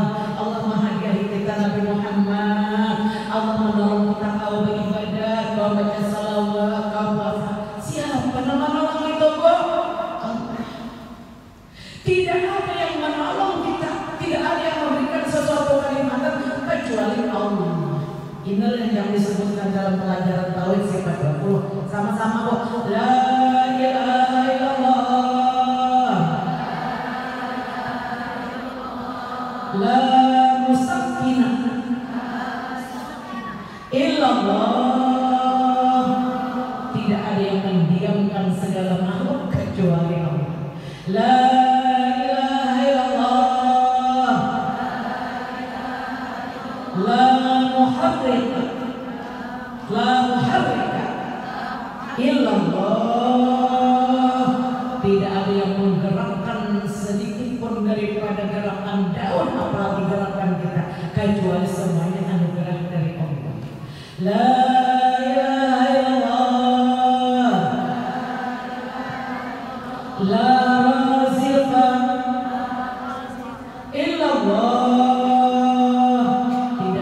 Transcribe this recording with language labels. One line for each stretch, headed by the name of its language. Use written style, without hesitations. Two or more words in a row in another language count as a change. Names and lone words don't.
Indonesian: Allah menghadiahi kita Nabi Muhammad. Allah menolong kita kau beribadah, kau baca salawat, kau puasa. Siapa nama-nama itu, Bu? Tidak ada yang menolong kita, tidak ada yang memberikan sesuatu kenikmatan kecuali Allah. Inilah yang disebutkan dalam pelajaran tauhid sifat 20. Sama-sama,
Arabic: Bu. لا إله إلا الله. لا مسكن إلا الله.
Indonesian: Tidak ada yang mendiamkan segala makhluk kecuali Allah.
Arabic: لا إله إلا الله. لا محرك إلا الله.
Indonesian: Tidak ada yang menggerakkan sedikit pun daripada gerakan daun apalagi gerakan kita kecuali semuanya anugerah dari Allah.
Arabic: لا إله إلا الله. لا رازق إلا الله.